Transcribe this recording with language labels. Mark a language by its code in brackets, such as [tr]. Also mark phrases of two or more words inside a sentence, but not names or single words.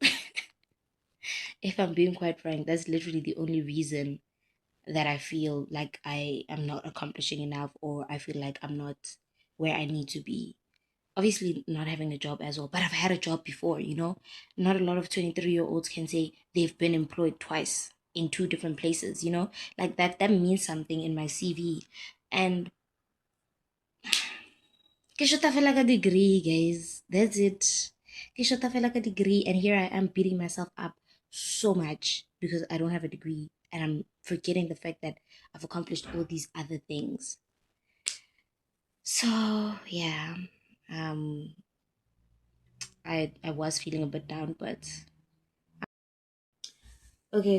[en] If I'm being quite frank, that's literally the only reason that I feel like I am not accomplishing enough, or I feel like I'm not where I need to be. Obviously, not having a job as well, but I've had a job before, you know? Not a lot of 23-year-olds can say they've been employed twice in two different places, you know? Like that means something in my CV. And [tn] ke shota fela ka degree, [en] guys. That's it. [tn] Ke shota fela ka degree, [en] and here I am beating myself up so much because I don't have a degree, and I'm forgetting the fact that I've accomplished all these other things. So yeah, um, I was feeling a bit down, but okay.